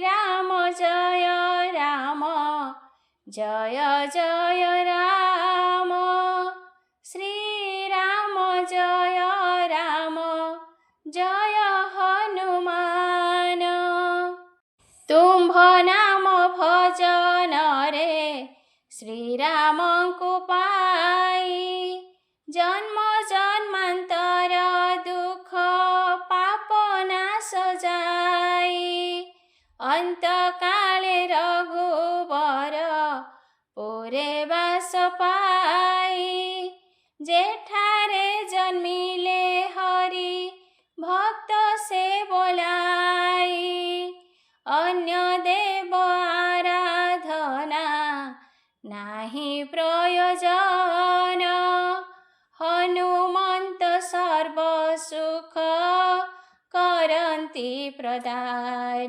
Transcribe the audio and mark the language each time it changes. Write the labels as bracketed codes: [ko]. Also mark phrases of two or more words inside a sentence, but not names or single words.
[hi] राम जय राम जय जय राम श्री राम जय राम जय हनुमान तुम्भ नाम भजन रे श्री राम को पाई जन्म जन्मांतर दुख पाप नाश जाई [or] ଅନ୍ତକାଳେ ରଘୁବର ପୁରେ ବାସ ପାଇ, ଯେଠାରେ ଜନ୍ମିଲେ ହରି ଭକ୍ତ ସେ ବୋଲାଇ। ଅନ୍ୟ ଦେବ ଆରାଧନା ନାହିଁ ପ୍ରୟୋଜନ, ହନୁମନ୍ତ ସର୍ବ ସୁଖ କରନ୍ତି ପ୍ରଦାନ।